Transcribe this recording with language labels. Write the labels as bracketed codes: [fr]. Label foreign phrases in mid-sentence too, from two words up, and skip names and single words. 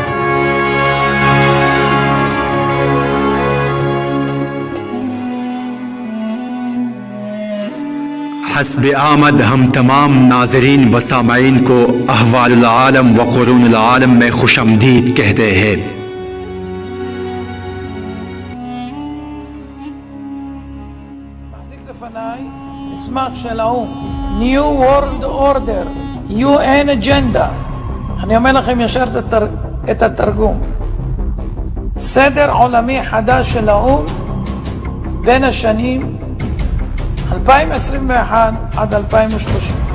[ur] حسب آمد ہم تمام ناظرین و سامعین کو احوال العالم و قرون العالم میں خوش آمدید کہتے ہیں۔ [he] מחזיק לפניי מסמך של האו"ם, [en] New World Order, UN Agenda. [he] אני אומר לכם ישר את התרגום. סדר עולמי חדש של האו"ם בין השנים 2021 עד 2030.